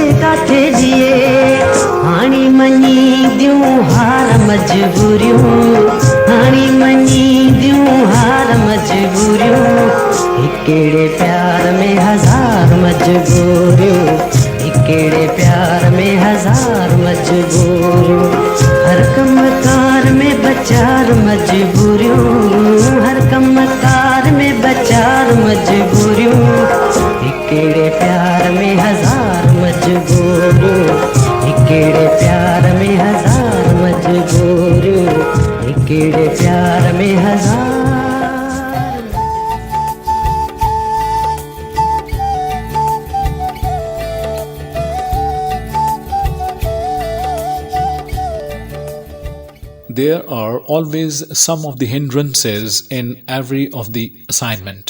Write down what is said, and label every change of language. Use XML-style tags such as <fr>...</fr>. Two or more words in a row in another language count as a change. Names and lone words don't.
<sd>साथ जिए हाणी मनी दियूं हार मजबूरियूं हाणी मनी दियूं हार मजबूरियूं हिकिड़े प्यार में हजार मजबूरियूं हिकिड़े प्यार में हजार मजबूरियूं हर कम कार में बचार मजबूरियूं हर कम कार में बचार मजबूरियूं हिकिड़े प्यार में हजार मजबूरियूं हिकिड़े प्यार में हजार मजबूरियूं हिकिड़े प्यार में हजार</sd> <en>There are always some of the hindrances in every of the assignment.</en>